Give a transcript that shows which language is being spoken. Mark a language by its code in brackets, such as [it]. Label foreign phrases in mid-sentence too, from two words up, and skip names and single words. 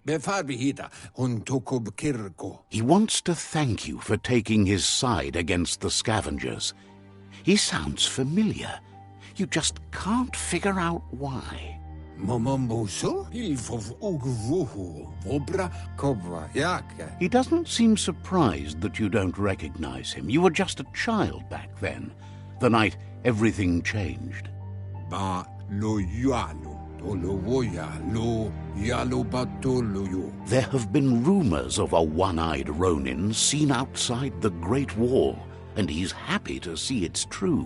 [en] Befarbihita untukub kirko. He wants to thank you for taking his side against the scavengers. He sounds familiar. You just can't figure out why. Momombuso? Ilfov ugvuhu. Vobra kobra yake. He doesn't seem surprised that you don't recognize him. You were just a child back then, the night everything changed. Ba lo yalu. There have been rumors of a one-eyed Ronin seen outside the Great Wall, and he's happy to see it's true.